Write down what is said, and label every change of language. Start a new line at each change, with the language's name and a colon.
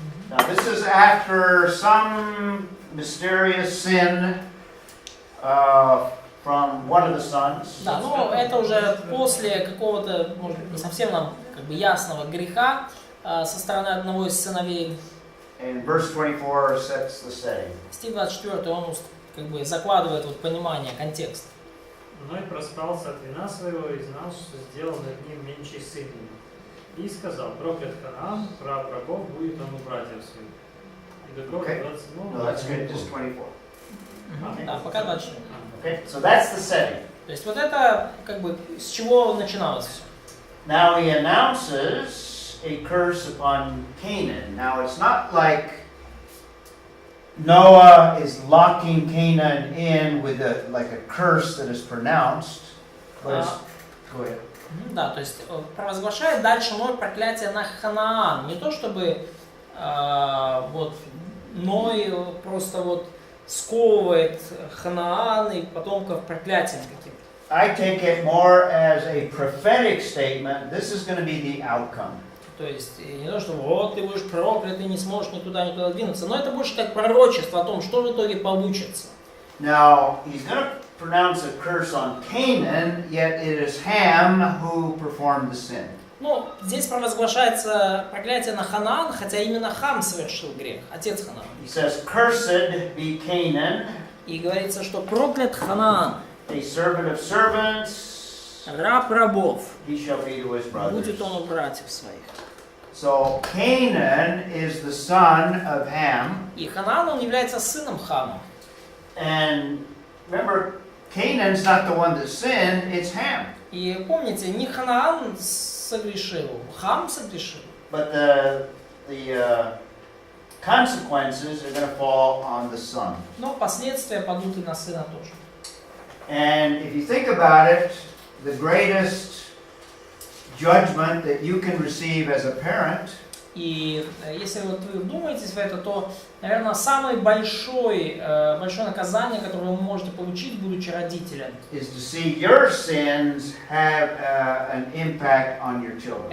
English: Now this is after some mysterious sin from one of the sons.
Russian: Да, но это уже после какого-то, может быть, не совсем нам как бы ясного греха со стороны одного из сыновей.
English: And verse 24 sets the setting.
Russian: Стих 24, он как бы закладывает вот понимание, контекст. Ной проспался от вина своего и знал, что сделал над ним меньший сын ему. И сказал: проклят Ханаан, прав врагов будет он у братьев своих. И до
English: Okay. 27. No, that's good. Just 24.
Russian: Да, пока дальше.
English: Okay, so that's the setting.
Russian: То есть вот это как бы с чего начиналось все.
English: Now he announces a curse upon Canaan. Now it's not like Noah is locking Canaan in with like a curse that is pronounced. But go ahead.
Russian: Да, то есть провозглашает дальше Ной проклятие на Ханаан. Не то чтобы вот Ной просто вот сковывает Ханаан и потомков проклятием каким-то.
English: I take it more as a prophetic statement. This is going to be the outcome.
Russian: То есть не то, что вот ты будешь проклят, ты не сможешь никуда двинуться, но это больше как пророчество о том, что в итоге получится.
English: Now, he's going to pronounce a curse on Canaan, yet it is Ham who performed the sin.
Russian: Ну, здесь провозглашается проклятие на Ханаан, хотя именно Хам совершил грех, отец Ханаана.
English: He says, "Cursed be Canaan,
Russian: И говорится, что проклят Ханаан,
English: a servant of servants,
Russian: раб рабов,
English: he shall be to his brothers."
Russian: будет он у братьев своих.
English: So Canaan is the son of Ham,
Russian: И Ханаан, он является сыном Хама.
English: and remember, Canaan's not the one that sinned; it's Ham.
Russian: И помните, не Ханаан согрешил, Хам согрешил.
English: But the consequences are going to fall on the son.
Russian: Но последствия падут и на сына тоже.
English: And if you think about it, the greatest judgment that you can receive as a parent
Russian: И если вот вы вдумаетесь в это, то, наверное, самое большое наказание, которое вы можете получить, будучи родителем,
English: is to see your sins have an impact on your children.